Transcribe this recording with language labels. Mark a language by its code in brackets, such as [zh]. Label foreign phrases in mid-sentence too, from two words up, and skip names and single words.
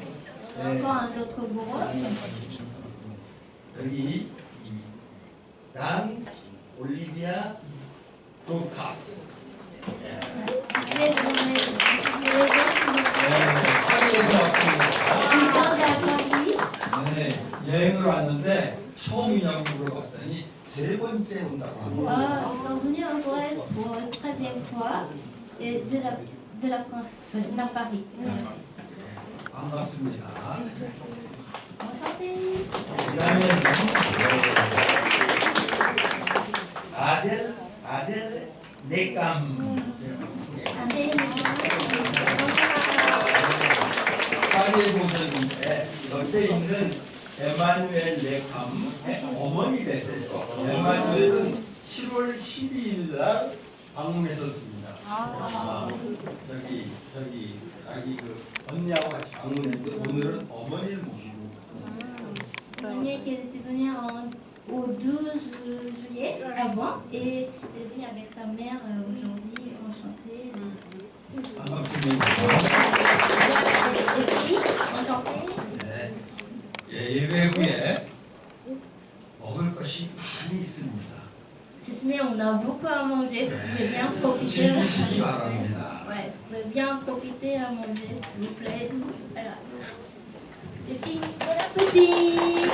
[fr] Encore un autre groupe. [ko] 여기 단 올리비아 도카스. 파리에서 왔습니다. 네, 여행을 왔는데 처음이냐고 물어봤더니 세 번째 온다고 합니다. [fr] Ils sont venus en Corée pour la 13e fois et de la France, dans Paris. [ko] 반갑습니다. [fr] Enchanté. [ko] 그다음에 아델 네감. 파리에 보셨는데 옆에 있는 에마누엘 네캄 어머니 되세요. 에마누엘은 7월 12일 날 방문했었습니다. 저기 자기 그 언니하고 같이 방문했는데 오늘은 어머니를 모시고. [fr] Daniel qui était venu au 12 juillet avant et elle est venue avec sa mère aujourd'hui, enchantée. [ko] 반갑습니다. [fr] Et puis, enchantée. [ko] 네, 예배 후에 먹을 것이 많이 있습니다. [fr] Ce semaine, on a beaucoup à manger. Vous pouvez bien profiter. [ko] 즐기시기 바랍니다. [fr] Ouais, vous pouvez bien profiter à manger, s'il vous plaît. Voilà. Et puis, bon appétit.